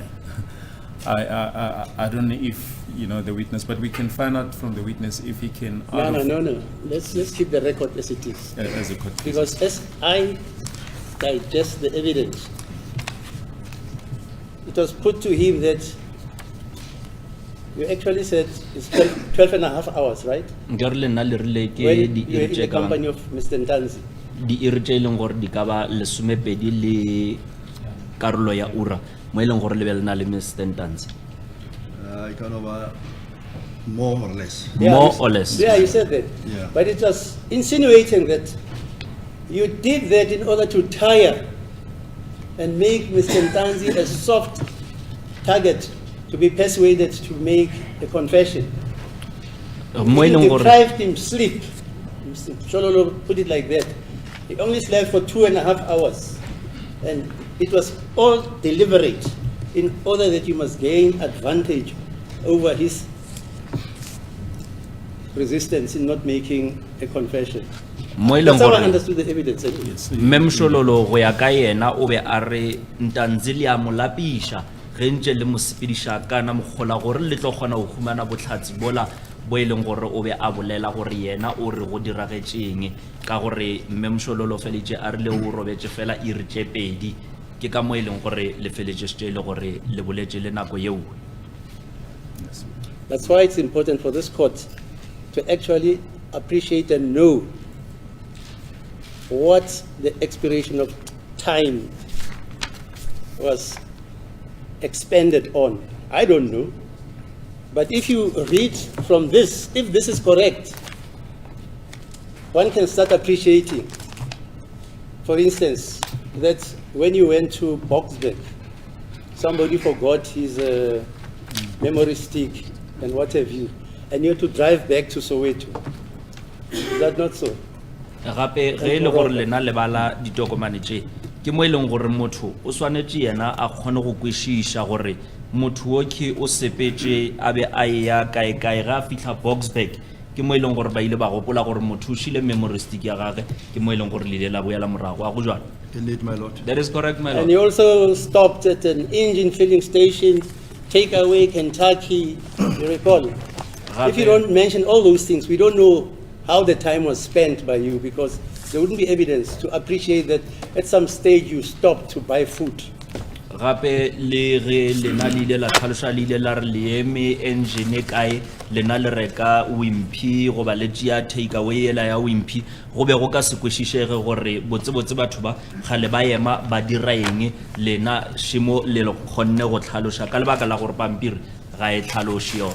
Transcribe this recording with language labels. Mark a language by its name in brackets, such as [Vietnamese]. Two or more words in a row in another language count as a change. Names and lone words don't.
[English] I don't know if, the witness, but we can find out from the witness if he can. No. Let's keep the record as it is. As a court. Because as I digest the evidence, it was put to him that You actually said it's 12 and a half hours, right? [Northern Sotho] Nka re le nna le rile ke [English] When [Northern Sotho] di [English] you were in the company of Mr. Ntanzi. [Northern Sotho] di iri tse e leng gore di ka ba lesomepedi le karolo ya ura mo e leng gore le be le na le Mr. Ntanzi. [English] I kind of more or less. More you- or less. Yeah, you said that. Yeah. But it was insinuating that you did that in order to tire and make Mr. Ntanzi a soft target to be persuaded to make a confession. [Northern Sotho] Mo e [English] You [Northern Sotho] leng gore [English] deprived him sleep. Mr. Chololo put it like that. He only slept for 2.5 hours. And it was all deliberate in order that you must gain advantage over his resistance in not making a confession. [Northern Sotho] mo e leng [English] That's how I [Northern Sotho] gore [English] understood the evidence. anyway. [Northern Sotho] Memshololo go ya ka yena o be a re Ntanzi le a mo lapisha ge ntse le mo sepediša kana mogola gore le tlo kgona go humana botlhatsi bola bo e leng gore o be a bolela gore yena o re go diragetšeng ka gore Memshololo feletše a rile o robetse fela iri tše pedi ke ka mo e leng gore le feletše le gore le boletše le nako yeo. [English] That's why it's important for this court to actually appreciate and know what the expiration of time was expended on. I don't know. But if you read from this, if this is correct, one can start appreciating, for instance, that when you went to Boxburg, somebody forgot his memory stick and what have you, and you had to drive back to Soweto. Is that not so? [Northern Sotho] Gape ge e le gore lena le bala ditokomane tše ke mo e leng gore motho o swanetše yena a kgone go kwešiša gore motho o ke o sepetše a be a ya kae ga a fitlha Boxburg ke mo e leng gore ba ile ba gopola gore motho o šile [English] memory stick [Northern Sotho] ya gage ke mo e leng gore le ile la boela morago a go jwana. [English] Indeed, my lord. That is correct, my And lord. you also stopped at an engine filling station, takeaway, Kentucky, you recall? If you don't mention all those things, we don't know how the time was spent by you because there wouldn't be evidence to appreciate that at some stage you stopped to buy food. [Northern Sotho] Gape le ge lena le ile la tlhaloša le ile la re le eme engine kae lena le reka wimpy goba le tšea takeaway ela ya wimpy go be go ka se kwešišege gore botsebotse batho ba kgale ba ema ba dira eng lena šimo le kgonne go tlhaloša ka lebaka la gore pampiri ga e tlhaloše yona.